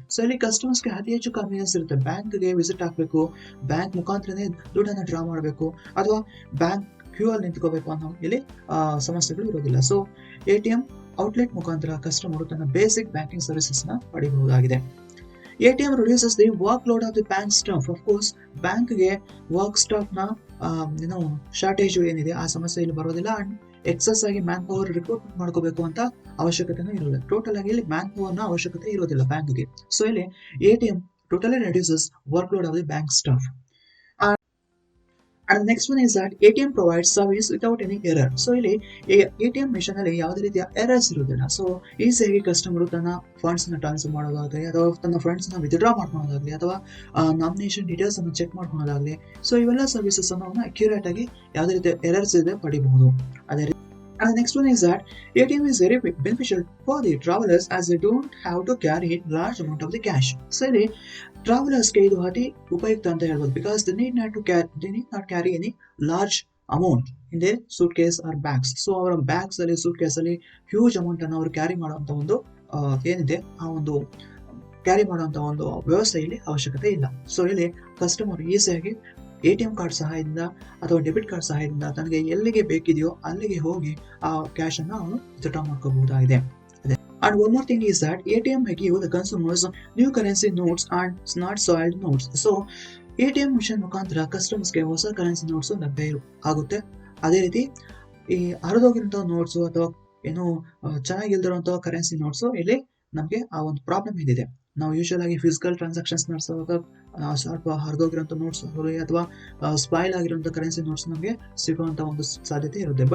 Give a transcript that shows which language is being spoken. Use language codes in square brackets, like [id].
[kn] So ಇಲ್ಲಿ ಕಸ್ಟಮರ್ಸ್ಗೆ ಅತಿ ಹೆಚ್ಚು ಕನ್ವೀನಿಯನ್ಸ್ ಇರುತ್ತೆ. ಬ್ಯಾಂಕ್ಗೆ ವಿಸಿಟ್ ಹಾಕಬೇಕು, ಬ್ಯಾಂಕ್ ಮುಖಾಂತರನೇ ದುಡ್ಡನ್ನು ಡ್ರಾ ಮಾಡಬೇಕು, ಅಥವಾ ಬ್ಯಾಂಕ್ ಕ್ಯೂ ಅಲ್ಲಿ ನಿಂತ್ಕೋಬೇಕು ಅನ್ನೋ ಇಲ್ಲಿ ಸಮಸ್ಯೆಗಳು ಇರೋದಿಲ್ಲ. ಸೊ ATM ಔಟ್ಲೆಟ್ ಮುಖಾಂತರ ಕಸ್ಟಮರ್ ತನ್ನ ಬೇಸಿಕ್ ಬ್ಯಾಂಕಿಂಗ್ ಸರ್ವಿಸಸ್ ನ ಪಡೆಯಬಹುದಾಗಿದೆ. [en] ATM reduces the workload of the bank staff. [kn] Of course, ಬ್ಯಾಂಕ್ಗೆ ವರ್ಕ್ ಸ್ಟಾಫ್ ನ ಶಾರ್ಟೇಜ್ ಏನಿದೆ ಆ ಸಮಸ್ಯೆ ಇಲ್ಲಿ ಬರೋದಿಲ್ಲ. ಅಂಡ್ ಎಕ್ಸಸ್ ಆಗಿ ಮ್ಯಾನ್ ಪವರ್ ರಿಕ್ರೂಟ್ಮೆಂಟ್ ಮಾಡ್ಕೋಬೇಕು ಅಂತ ಅವಶ್ಯಕತೆನೂ ಇರೋಲ್ಲ. ಟೋಟಲ್ ಆಗಿ ಇಲ್ಲಿ ಮ್ಯಾನ್ ಪವರ್ ನ ಅವಶ್ಯಕತೆ ಇರೋದಿಲ್ಲ ಬ್ಯಾಂಕ್ಗೆ. [en] so [kn] ಇಲ್ಲಿ [en] ATM totally reduces workload of the bank staff. And the next one is that ATM provides service without any error. [kn] So ಇಲ್ಲಿ ATM ಮಿಷನ್ ಅಲ್ಲಿ ಯಾವುದೇ ರೀತಿಯ ಎರರ್ಸ್ ಇರೋದಿಲ್ಲ. ಸೊ ಈಸಿಯಾಗಿ ಕಸ್ಟಮರ್ ತನ್ನ ಫಂಡ್ಸ್ ನ ಟ್ರಾನ್ಸ್ಫರ್ ಮಾಡೋದಾಗಲಿ, ಅಥವಾ ತನ್ನ ಫಂಡ್ಸ್ ನ ವಿತ್ಡ್ರಾ ಮಾಡ್ಕೊಳ್ಳೋದಾಗ್ಲಿ, ಅಥವಾ ನಾಮಿನೇಷನ್ ಡೀಟೇಲ್ಸ್ ಅನ್ನು ಚೆಕ್ ಮಾಡ್ಕೊಳ್ಳೋದಾಗ್ಲಿ, ಸೊ ಇವೆಲ್ಲ ಸರ್ವಿಸಸ್ ಅನ್ನು ಅಕ್ಯುರೇಟ್ ಆಗಿ ಯಾವುದೇ ರೀತಿಯ ಎರರ್ಸ್ ಇದೆ ಪಡಿಬಹುದು. ಅದೇ ರೀತಿ [en] and the next one is that ATM is very beneficial for the travelers as they don't have to carry large amount of the cash. [kn] So ಇಲ್ಲಿ ಟ್ರಾವೆಲರ್ಸ್ಗೆ ಇದು ಅತಿ ಉಪಯುಕ್ತ ಅಂತ ಹೇಳ್ಬೋದು. [en] Because they need not carry any large amount in their suitcase or bags. [kn] So ಅವರ bags ಅಲ್ಲಿ, suit case ಅಲ್ಲಿ huge amount ಅನ್ನು ಅವರು ಕ್ಯಾರಿ ಮಾಡುವಂತ ಒಂದು ಏನಿದೆ ಆ ಒಂದು ಕ್ಯಾರಿ ಮಾಡುವಂತ ಒಂದು ವ್ಯವಸ್ಥೆ ಇಲ್ಲಿ ಅವಶ್ಯಕತೆ ಇಲ್ಲ. ಸೊ ಇಲ್ಲಿ ಕಸ್ಟಮರ್ ಈಸಿಯಾಗಿ ATM ಕಾರ್ಡ್ ಸಹಾಯದಿಂದ ಅಥವಾ ಡೆಬಿಟ್ ಕಾರ್ಡ್ ಸಹಾಯದಿಂದ ತನಗೆ ಎಲ್ಲಿಗೆ ಬೇಕಿದೆಯೋ ಅಲ್ಲಿಗೆ ಹೋಗಿ ಆ ಕ್ಯಾಶ್ ಅನ್ನು ಅವನು withdraw ಮಾಡ್ಕೋಬಹುದಾಗಿದೆ. [en] And one more thing is that ATM may give the consumers new currency notes and not soiled notes. [kn] So ATM mission ಮುಖಾಂತರ ಕಸ್ಟಮರ್ಸ್ಗೆ ಹೊಸ ಕರೆನ್ಸಿ ನೋಟ್ಸ್ ಲಭ್ಯ ಆಗುತ್ತೆ. ಅದೇ ರೀತಿ ಈ ಹರಿದೋಗಿರುವಂತಹ ನೋಟ್ಸ್ ಅಥವಾ ಏನು ಚೆನ್ನಾಗಿಲ್ದಿರುವಂತಹ ಕರೆನ್ಸಿ ನೋಟ್ಸ್ ಇಲ್ಲಿ ನಮಗೆ ಆ ಒಂದು ಪ್ರಾಬ್ಲಮ್ ಏನಿದೆ, ನಾವು ಯೂಶುವಲ್ ಆಗಿ ಫಿಸಿಕಲ್ ಟ್ರಾನ್ಸಾಕ್ಷನ್ಸ್ ನಡೆಸುವಾಗ ಸ್ವಲ್ಪ ಹರಿದೋಗಿರುವಂಥ ನೋಟ್ಸ್ ಅಥವಾ ಸ್ಪಾಯ್ಲ್ ಆಗಿರುವಂಥ ಕರೆನ್ಸಿ ನೋಟ್ಸ್ ನಮಗೆ ಸಿಗುವಂಥ ಒಂದು ಸಾಧ್ಯತೆ ಇರುತ್ತೆ.